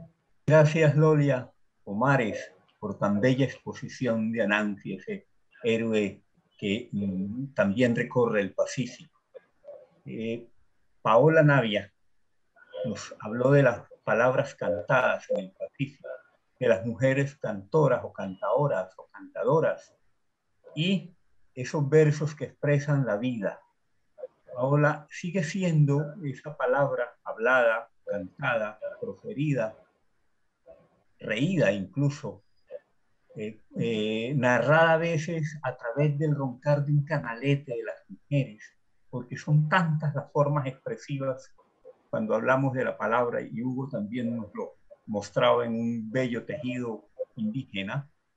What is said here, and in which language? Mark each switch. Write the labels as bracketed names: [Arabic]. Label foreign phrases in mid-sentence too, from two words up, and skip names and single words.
[Spanish] Gracias, Lolia Omares, por tan bella exposición de Anansi, ese héroe que también recorre el Pacífico. Paola Navia nos habló de las palabras cantadas en el Pacífico, de las mujeres cantoras o cantadoras o cantadoras, y esos versos que expresan la vida. Paola, sigue siendo esa palabra hablada, cantada, proferida, reída incluso, narrada a veces a través del roncar de un canalete de las mujeres, porque son tantas las formas expresivas cuando hablamos de la palabra, y Hugo también nos lo mostraba en un bello tejido indígena.